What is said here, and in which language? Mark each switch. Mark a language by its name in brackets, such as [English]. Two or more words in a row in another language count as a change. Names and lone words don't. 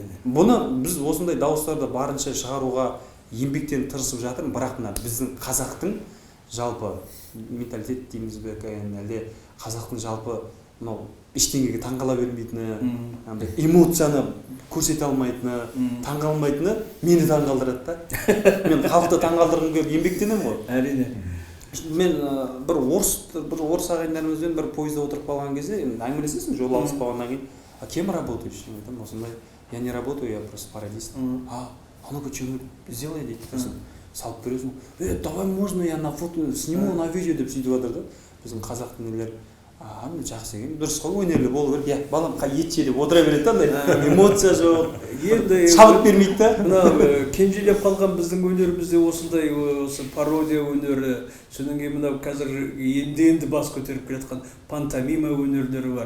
[Kazakh] Бұны біз осындай дауыстарды барынша шығаруға еңбектен тырысып жатырмыз, бірақ мына біздің қазақтың жалпы менталитет дейміз бе, әлде қазақтың жалпы мынау ештеңеге таңғала бермейтіні, эмоцияны көрсете алмайтыны, таңғалмайтыны мені таңғалдырады да. Мен халықты таңғалдырғым келіп еңбектенемін ғой. Әрине. Мен бір орыс ағайындарымызбен бір пойызда отырып қалған кезде әңгімелесесің, жол алысып қалғаннан кейін, [Russian] а кем работаешь? [Kazakh] Мен айтамын, осындай, [Russian] я не работаю, я просто пародист. А ну-ка что-нибудь сделай дейді. [Kazakh] Салып бересің, [Russian] давай можно я на фото сниму, на видео [Kazakh] деп сөйтіп жатыр да. Біздің қазақтың нелер, жақсы екен, дұрыс қой, өнерлі болу керек. Балам ет жеп отыра береді да, эмоция жоқ, шабыт бермейді да. Мына кенжелеп қалған біздің өнерімізде осындай пародия өнері, содан кейін мына қазір енді бас көтеріп келе пантомима өнерлері бар.